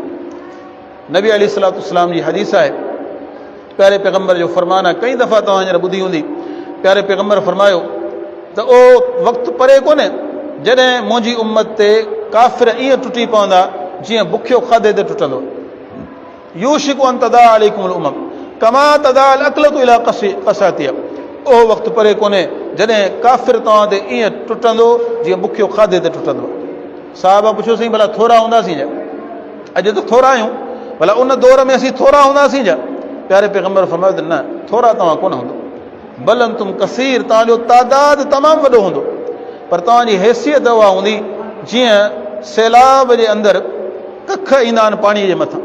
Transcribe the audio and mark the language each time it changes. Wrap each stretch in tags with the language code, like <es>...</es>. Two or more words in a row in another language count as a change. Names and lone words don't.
<ar>نبي عليه السلام</ar> <sd>जी हदीस आहे, प्यारे पैगम्बर जो फरमान आहे, कई दफ़ा तव्हां हींअर ॿुधी हूंदी। प्यारे पैगम्बर फरमायो त उहो वक़्तु परे कोन्हे जॾहिं मुंहिंजी उम्मत ते काफ़िर ईअं टुटी पवंदा जीअं बुखियो खाधे ते टुटंदो।</sd> <ar>يوشك أن تداعى عليكم الأمم كما تداعى الأكلة إلى قصعتها.</ar> <sd>उहो वक़्तु परे कोन्हे जॾहिं काफ़िर तव्हां ते ईअं टुटंदो जीअं बुखियो खाधे ते टुटंदो। साहिब पुछियोसीं भला थोरा हूंदासीं छा? अॼु त थोरा आहियूं, भला उन दौर में असीं थोरा हूंदासीं छा? प्यारे पैगम्बर फरमायो त न, थोरा तव्हां कोन हूंदो,</sd> <ar>بل أنتم كثير,</ar> <sd>तव्हांजो तादाद तमामु वॾो हूंदो, पर तव्हांजी हैसियत उहा हूंदी जीअं सैलाब जे अंदरि कख ईंदा आहिनि पाणीअ जे मथां।</sd>